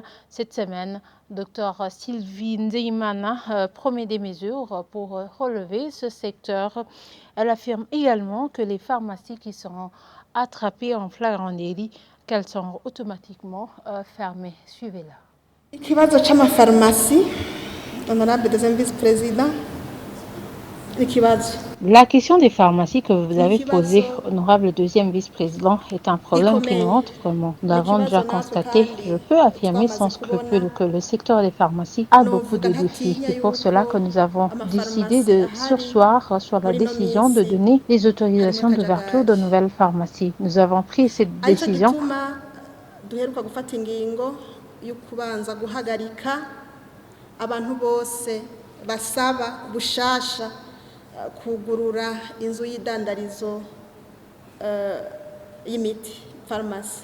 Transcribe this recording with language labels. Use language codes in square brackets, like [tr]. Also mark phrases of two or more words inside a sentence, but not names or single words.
[fr] Cette semaine, Dr Sylvie Ndeimana promet des mesures pour relever ce secteur. Elle affirme également que les pharmacies qui seront attrapées en flagrant délit, qu'elles sont automatiquement fermées. Suivez-la. [rn] Ikibazo c'amafarumasi, [fr] honorable deuxième vice-président, [rn] ikibazo. [fr] La question des pharmacies que vous avez posée, honorable deuxième vice-président, est un problème qui nous montre vraiment. Nous l'avons déjà constaté. Je peux affirmer sans scrupule que le secteur des pharmacies a beaucoup de défis. C'est pour cela que nous avons décidé de surseoir sur la décision de donner les autorisations d'ouverture de nouvelles pharmacies. Nous avons pris cette décision [rn] duheruka gufata ingingo yo kubanza guhagarika abantu bose basaba bushasha kugurura inzu y'idandarizo y'imiti farumasi.